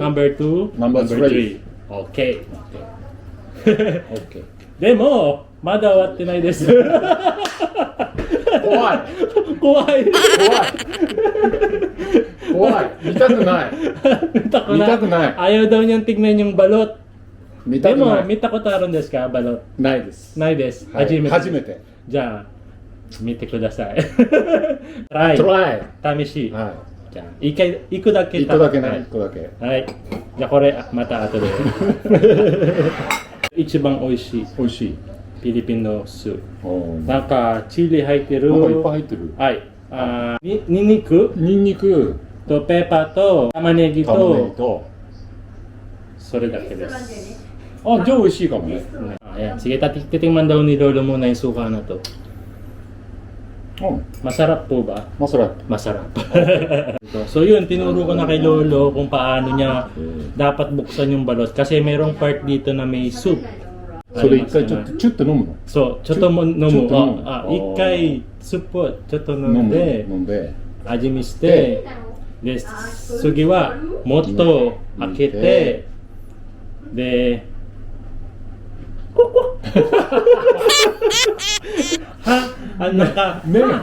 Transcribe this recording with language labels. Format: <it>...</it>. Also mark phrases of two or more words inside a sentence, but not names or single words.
<en>No.2、 No.3。 Okay. OK。</en> <ja>でも、まだ終わってないです。怖い。怖い。怖い。見たくない。見たくない。</ja> <tl>Ayaw daw niyang tignan yung balot.</tl> <ja>見たでも、くない。見たことあるんですか、balot? ないです。ないです。はい初めて。初めて。じゃあ、見てください。トライ。トライ。試し。はじゃあ、行くだけ一個だけね、はい一個だけ。はい。じゃあこれ、また後で。一番美味しい美味しい。フィリピンのスープ。おーなんか、チリ入ってる。なんかいっぱい入ってる。はい。ニンニクニンニク、とペーパーと玉ねぎ玉ねぎと、と。それだけです。あ、じゃあ美味しいかもね。</ja> <tl>Ayan. Sige, titikman daw ni Lolo muna yung suka na to.</tl> <ja>うん。</ja> <tl>Masarap po ba?</tl> <ja>まあそれ。</ja> <tl>Masarap. So yun, tinuro ko na kay Lolo kung paano niya dapat buksan yung balot. Kasi mayroong part dito na may soup.</tl> <ja>それ一回ちょっとチュッと飲むの。そう、ちょっとも飲む。ちょっと飲む一回スープをちょっと飲んで、飲んで。味見して、で、次はもっと開けて、で、目が</ja>